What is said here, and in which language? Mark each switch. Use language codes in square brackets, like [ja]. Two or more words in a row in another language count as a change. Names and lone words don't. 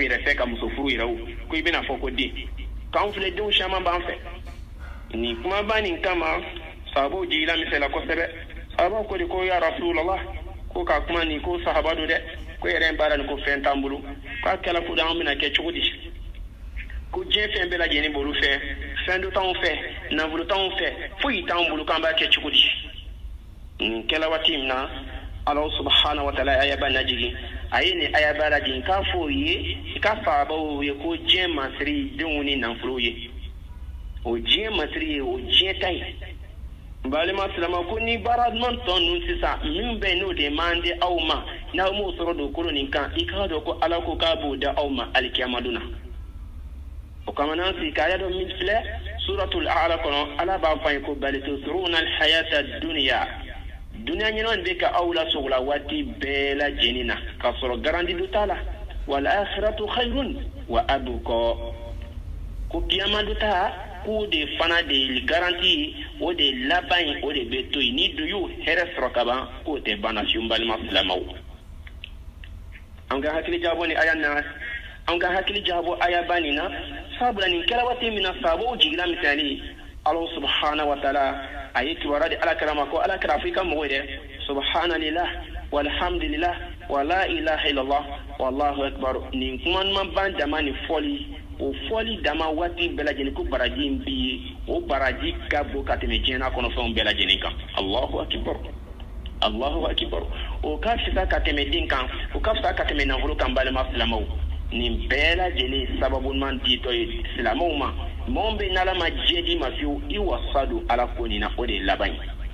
[bm] min yɛrɛ fɛ ka muso furu yɛrɛ o ko i bɛna fɔ ko den k'anw filɛ denw caman b'an fɛ ni kumaba nin kama sahabaw jigila misɛla kosɛbɛ sahabaw ko de ko [ar] يا رسول الله [bm] ko ka kuma nin ko sahaba do dɛ ko yɛrɛ baara nin ko fɛn t'an bolo k'a kɛla ko an bɛna kɛ cogo di ko diɲɛ fɛn bɛɛ lajɛlen b'olu fɛ fɛn dɔ t'anw fɛ nafolo t'anw fɛ foyi t'anw bolo k'an b'a kɛ cogo di nin kɛla waati min na ala [ar] سبحانه وتعالى [bm] ayaba najigi a ye nin ayaba lajigin k'a fɔ o ye i ka sahabaw ye ko diɲɛ masiri denw ni nafolow ye o diɲɛ masiri ye o diɲɛ ta ye balima silama ko ni baara ɲuman tɔ ninnu sisan min bɛ n'o de man di aw ma n'aw m'o sɔrɔ dugukolo nin kan i k'a dɔn ko ala ko k'a b'o da aw ma alikiyama don na o kama n'an sigi k'a dɔn min filɛ suratul a'la kɔnɔ ala b'a fɔ an ye ko [ar] بل تؤثرون الحياة الدنيا [bm] duniya ɲɛnama bɛ ka aw lasogo la waati bɛɛ lajɛlen na k'a sɔrɔ garanti do t'a la [ar] والآخرة خير وأبقى [bm] ko kiyama do ta k'o de fana de garanti o de laban o de bɛ to yen ni do y'o hɛrɛ sɔrɔ ka ban k'o tɛ ban fiyewu n balima silamɛw an ka hakili jabɔ ni aya na an ka hakili jabɔ aya ba nin na sabula nin kɛra waati min na sahabaw jigila misali ala [ar] سبحانه وتعالى [bm] a ye kibaruya di alakira ma ko alakira fo i ka mɔgɔ ye dɛ [ar] سبحان الله والحمد لله ولا إله إلا الله والله أكبر [bm] nin kuma ɲuman ban dama ni fɔli o fɔli dama waati bɛɛ lajɛlen ko baraji in bi ye o baraji ka bon ka tɛmɛ diɲɛna kɔnɔfɛnw bɛɛ lajɛlen kan [ar] الله أكبر الله أكبر [bm] o ka fisa ka tɛmɛ den kan o ka fisa ka tɛmɛ nafolo kan balima silamɛw nin bɛɛ lajɛlen sababu ɲuman ditɔ ye silamɛw ma mɔgɔ bɛ n'ala ma diɲɛ di ma fiyewu i wasa don ala ko nin na o de ye laban ye